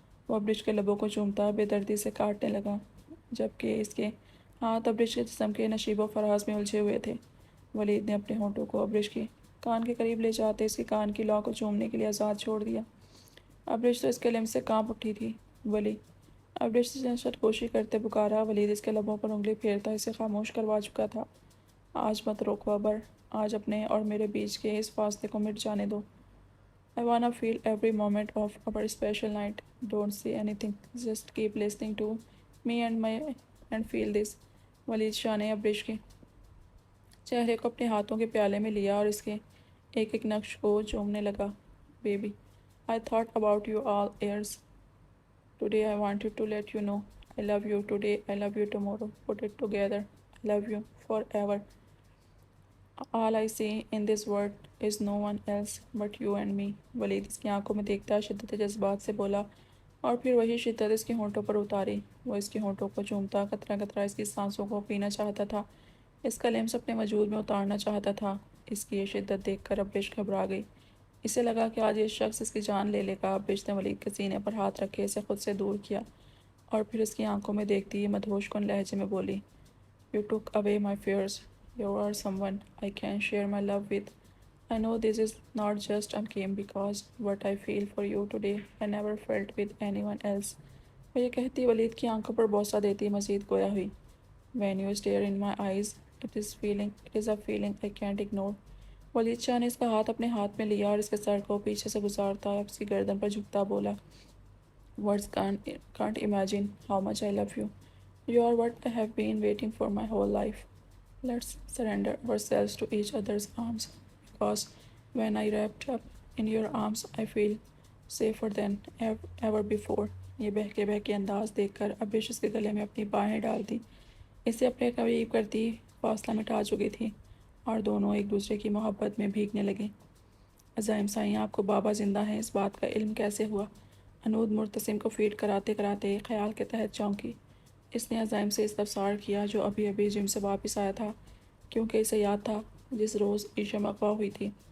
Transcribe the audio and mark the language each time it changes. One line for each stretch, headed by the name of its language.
Urdu: وہ ابرش کے لبوں کو چومتا بے دردی سے کاٹنے لگا، جبکہ اس کے ہاتھ ابرش کے جسم کے نشیب و فراز میں الجھے ہوئے تھے۔ ولید نے اپنے ہونٹوں کو ابرش کے کان کے قریب لے جاتے اس کے کان کی لو کو چومنے کے لیے آزاد چھوڑ دیا۔ ابرش تو اس کے لمس سے کانپ اٹھی تھی۔ ولی ابرش سے سرگوشی کرتے پکارا۔ ولید اس کے لبوں پر انگلی پھیرتا اسے خاموش کروا چکا تھا۔ آج مت روکو ابر، آج اپنے اور میرے بیچ کے اس فاصلے کو مٹ جانے دو۔
English: I wanna feel every moment of our special night. Don't say anything. Just keep listening to me and feel this.
Urdu: ولید شاہ نے ابرش کے چہرے کو اپنے ہاتھوں کے پیالے میں لیا اور اس کے ایک ایک نقش کو چومنے لگا۔
English: Baby, I thought about you all years. Today I wanted to let you know. I love you today, I love you tomorrow. Put it together. I love you forever. All I see in this world is no one else but you and me.
Urdu: ولید اس کی آنکھوں میں دیکھتا شدت جذبات سے بولا اور پھر وہی شدت اس کے ہونٹوں پر اتاری۔ وہ اس کے ہونٹوں کو چومتا قطرہ قطرہ اس کی سانسوں کو پینا چاہتا تھا، اس کا لمس اپنے وجود میں اتارنا چاہتا تھا۔ اس کی یہ شدت دیکھ کر ابرش گھبرا گئی۔ اسے لگا کہ آج یہ شخص اس کی جان لے لے گا۔ ابرش نے ولید کے سینے پر ہاتھ رکھے اسے خود سے دور کیا اور پھر اس کی آنکھوں میں دیکھتی مدہوش کن لہجے میں بولی،
English: You took away my fears. You are someone I can share my love with. I know this is not just a game because what I feel for you today I never felt with anyone else.
Urdu: وہ یہ کہتی ولید کی آنکھوں پر بوسہ دیتی مزید گویا ہوئی،
English: When you stare in my eyes, it is a feeling I can't ignore.
Urdu: ولید شاہ نے اس کا ہاتھ اپنے ہاتھ میں لیا اور اس کے سر کو پیچھے سے گزارتا اس کی گردن پر جھکتا بولا،
English: Words can't imagine how much I love you. You are what I have been waiting for my whole life. Let's surrender ourselves to each other's arms, because when I wrapped up in your arms, I feel safer than ever before.
Urdu: یہ بہکے بہکے انداز دیکھ کر ابرش اس کے گلے میں اپنی بانہیں ڈال دی، اسے اپنے قریب کرتی فاصلہ مٹا چکی تھی اور دونوں ایک دوسرے کی محبت میں بھیگنے لگے۔ عزائم سائیں، آپ کو بابا زندہ ہیں، اس بات کا علم کیسے ہوا؟ انود مرتسم کو فیڈ کراتے کراتے خیال کے تحت چونکی۔ اس نے عزائم سے استفسار کیا جو ابھی ابھی جم سے واپس آیا تھا، کیونکہ اسے یاد تھا جس روز ایشم اغوا ہوئی تھی۔